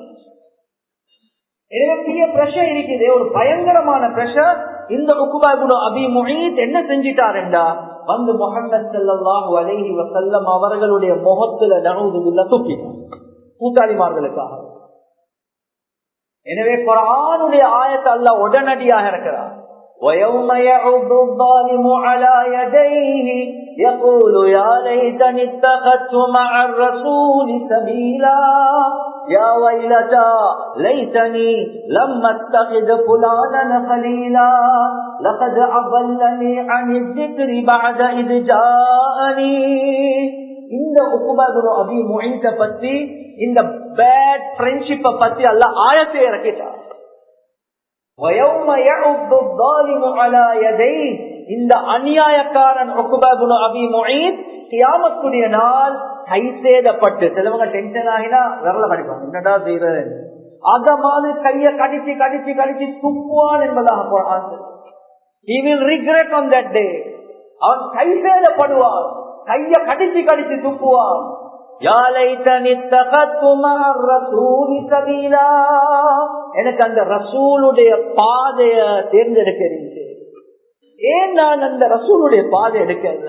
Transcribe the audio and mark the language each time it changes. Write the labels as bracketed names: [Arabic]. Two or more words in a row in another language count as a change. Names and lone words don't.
[Tamil] எனவே பெரிய பிரஷர் இருக்குது, ஒரு பயங்கரமான பிரஷர். இந்த உக்பா இப்னு அபி முஈத் என்ன செஞ்சிட்டார் என்றா, வந்து முஹம்மது [Arabic] صلى الله عليه وسلم [Tamil] அவர்களுடைய முகத்துல [Arabic] نعوذ بالله [Tamil] துப்பிட்டார் கூட்டாளிமார்களுக்காக. எனவே குர்ஆனுடைய ஆயத்தை அல்லாஹ் உடனடியாக இறக்குறார். [Arabic] وَيَوْمَ يَعُضُّ الظَّالِمُ عَلَى يَدَيْهِ يَقُولُ يَا لَيْتَنِي اتَّخَذْتُ مَعَ الرَّسُولِ سَبِيلًا يَا وَيْلَتَى لَيْتَنِي لَمْ أَتَّخِذْ فُلَانًا خَلِيلًا لَقَدْ أَضَلَّنِي عَنِ الذِّكْرِ بَعْدَ إِذْ جَاءَنِي. [Tamil] இந்த உக்பா இப்னு அபி முஈத் பத்தி, இந்த [English] bad friendship [Tamil] பத்தி அல்லாஹ் ஆயத்தை இறக்கிட்டார். இந்த அநியாயக்காரன் உக்பா இப்னு அபி முஈத் கியாமத்துடைய நாள் கைசேதப்பட்டு, சிலவங்க டென்ஷன் ஆகினா விரல கடிப்பாங்க, என்னடா செய்யறது, அத மாதிரி கைய கடிச்சு கடிச்சு கடிச்சு துப்புவான் என்பதாக குர்ஆன். [English] He will regret on that day. [Tamil] அவன் கைசேதப்படுவான், கைய கடிச்சு கடிச்சு துப்புவான். [Arabic] يا ليتني اتخذت مع الرسول سبيلا, [Tamil] எனக்கு அந்த ரசூலுடைய பாதைய தேர்ந்தெடுக்கிறேன். ஏன் நான் அந்த ரசூலுடைய பாதை எடுக்கல?